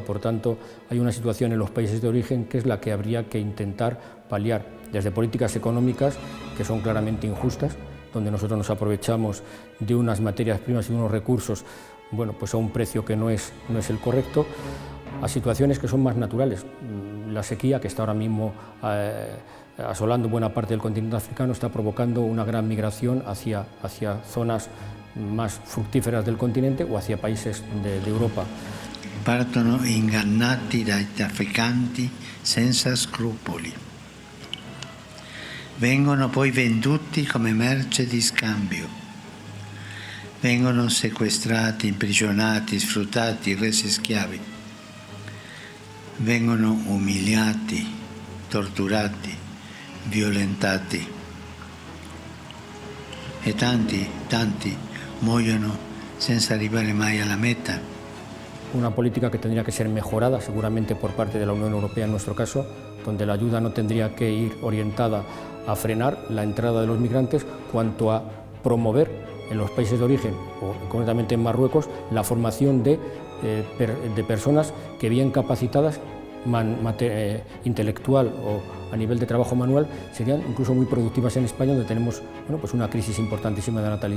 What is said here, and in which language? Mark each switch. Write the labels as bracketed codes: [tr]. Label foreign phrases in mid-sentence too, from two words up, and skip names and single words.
[es] Por tanto, hay una situación en los países de origen que es la que habría que intentar paliar, desde políticas económicas que son claramente injustas, donde nosotros nos aprovechamos de unas materias primas y de unos recursos a un precio que no es el correcto, a situaciones que son más naturales. La sequía, que está ahora mismo asolando buena parte del continente africano, está provocando una gran migración hacia zonas más fructíferas del continente o hacia países de Europa. [it] Partono ingannati dai trafficanti senza scrupoli. Vengono poi venduti come merce di scambio. Vengono sequestrati, imprigionati, sfruttati, resi schiavi. Vengono umiliati, torturati, violentati. E tanti muoiono senza arrivare mai alla meta. [es] Una política que tendría que ser mejorada seguramente por parte de la Unión Europea en nuestro caso, donde la ayuda no tendría que ir orientada a frenar la entrada de los migrantes, cuanto a promover en los países de origen, o concretamente en Marruecos, la formación de personas que, bien capacitadas intelectual o a nivel de trabajo manual, serían incluso muy productivas en España, donde tenemos una crisis importantísima de natalidad.